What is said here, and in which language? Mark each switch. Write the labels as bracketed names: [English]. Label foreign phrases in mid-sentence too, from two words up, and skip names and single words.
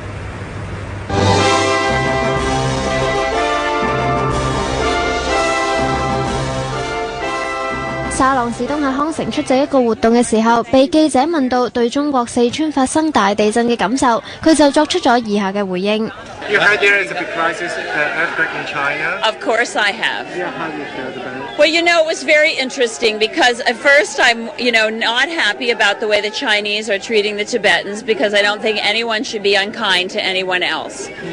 [Cantonese] 沙朗市東喺康城出席一個活動嘅時候，被記者問到對中國四川發生大地震嘅感受，佢就作出咗以下嘅回應。 [English] You heard there is a big crisis, earthquake in China. Of course I have. Yeah, how do you feel about it? Well, it was very interesting because at first I'm, not happy about the way the Chinese are treating the Tibetans because I don't think anyone should be unkind to anyone else.